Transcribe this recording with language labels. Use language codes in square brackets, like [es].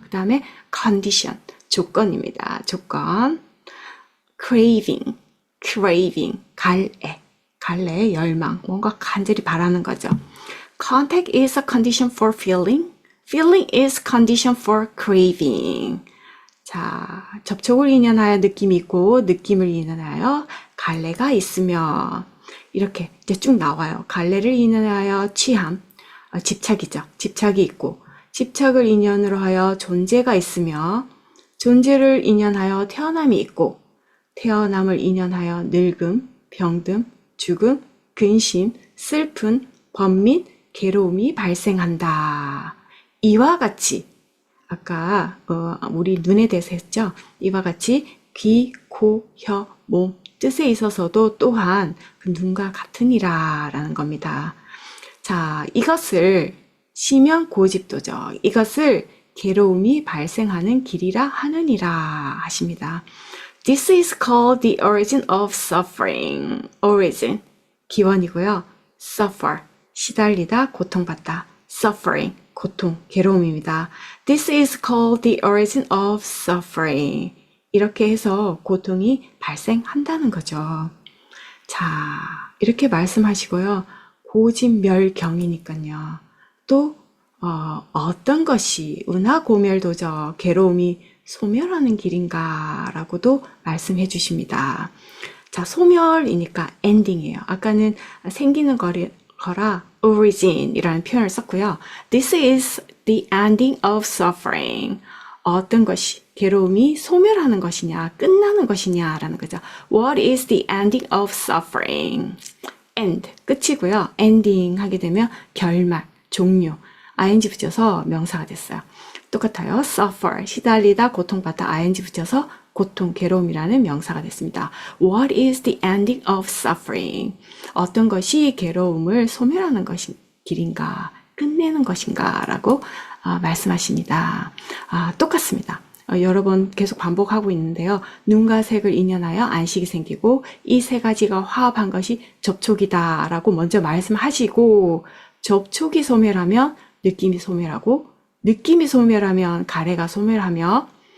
[ko] 그 다음에 condition, 조건입니다. 조건. craving, 갈래, 열망, 뭔가 간절히 바라는 거죠. [en] Contact is a condition for feeling. Feeling is condition for craving. [ko] 자, 접촉을 인연하여 느낌이 있고, 느낌을 인연하여 갈래가 있으며, 이렇게 이제 쭉 나와요. 갈래를 인연하여 취함, 집착이죠. 집착이 있고, 집착을 인연으로 하여 존재가 있으며, 존재를 인연하여 태어남이 있고, 태어남을 인연하여 늙음, 병듦, 죽음, 근심, 슬픈, 번민, 괴로움이 발생한다. 이와 같이 아까 우리 눈에 대해서 했죠. 이와 같이 귀, 코, 혀, 몸 뜻에 있어서도 또한 그 눈과 같으니라 라는 겁니다. 자, 이것을 시면 고집도죠. 이것을 괴로움이 발생하는 길이라 하느니라 하십니다. [en] This is called the origin of suffering. [ko] origin, 기원이고요. suffer, 시달리다, 고통받다. suffering, 고통, 괴로움입니다. [en] This is called the origin of suffering. [ko] 이렇게 해서 고통이 발생한다는 거죠. 자, 이렇게 말씀하시고요. 고진멸경이니까요. 또 어떤 것이 운하고멸도저 괴로움이 소멸하는 길인가 라고도 말씀해 주십니다. 자, 소멸이니까 엔딩이에요. 아까는 생기는 거라 origin이라는 표현을 썼고요. [en] This is the ending of suffering. [ko] 어떤 것이 괴로움이 소멸하는 것이냐, 끝나는 것이냐라는 거죠. [en] What is the ending of suffering? [ko] end, 끝이고요. ending 하게 되면 결말, 종료. ing 붙여서 명사가 됐어요. 똑같아요. suffer, 시달리다, 고통받다, ing 붙여서 고통, 괴로움이라는 명사가 됐습니다. [en] What is the ending of suffering? [ko] 어떤 것이 괴로움을 소멸하는 것인 길인가, 끝내는 것인가 라고 말씀하십니다. 똑같습니다. 여러 번 계속 반복하고 있는데요. 눈과 색을 인연하여 안식이 생기고 이 세 가지가 화합한 것이 접촉이다 라고 먼저 말씀하시고 접촉이 소멸하면 느낌이 소멸하고 느낌이 소멸하면 가래가 소멸하며